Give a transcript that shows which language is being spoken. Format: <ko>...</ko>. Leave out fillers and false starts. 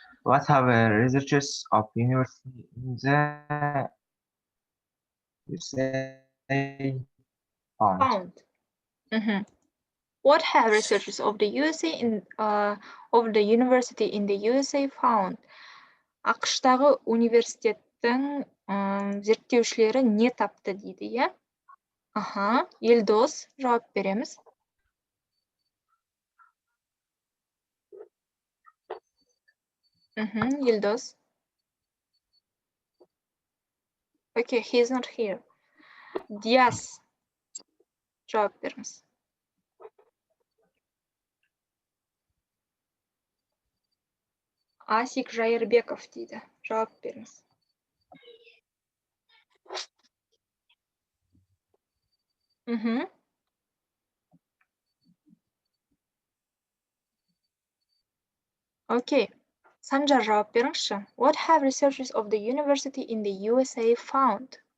<en>What have researchers of university in the USA found? What have researchers of the USA of the university in the USA found?</en> <kk>ақш-тағы университеттің зерттеушілері не тапты дейді, иә? Елдос, жауап береміз. Елдос.</kk> <en>Okay, he's not here.</en> <kk>Диас, жауап беріңіз. Асик Жайырбеков дейді. Жауап беріңіз.</kk> <en>Okay.</en> <kk>Санжар, жауап беріңізші.</kk> <en>What have researchers of the university in the USA found?</en>